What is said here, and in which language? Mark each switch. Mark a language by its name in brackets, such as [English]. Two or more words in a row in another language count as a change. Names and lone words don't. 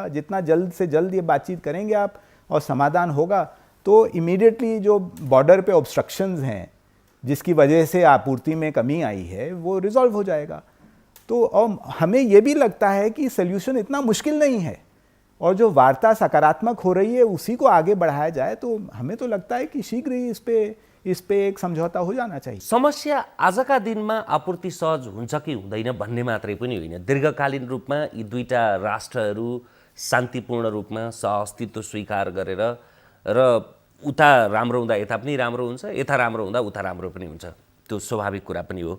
[Hindi] जितना जल्द से जल्द ये बातचीत करेंगे आप और समाधान होगा तो इमीडिएटली जो बॉर्डर पे ऑब्स्ट्रक्शंस हैं जिसकी वजह से आपूर्ति में कमी आई है वो रिजॉल्व हो जाएगा। तो और हमें ये भी लगता है कि सल्यूशन इतना मुश्किल नहीं है और जो वार्ता सकारात्मक हो रही है उसी को आगे बढ़ाया जाए तो हमें तो लगता है कि शीघ्र ही इस पे एक समझौता हो जाना चाहिए। [Nepali] समस्या आजका दिनमा आपूर्ति सहज हुन्छ कि हुँदैन भन्ने मात्रै पनि होइन, दीर्घकालीन रूपमा यी दुईटा राष्ट्रहरू शान्तिपूर्ण रूपमा सहअस्तित्व स्वीकार गरेर र उता राम्रो हुँदा यता पनि राम्रो हुन्छ, यता राम्रो हुँदा उता राम्रो पनि हुन्छ, त्यो स्वाभाविक कुरा पनि हो।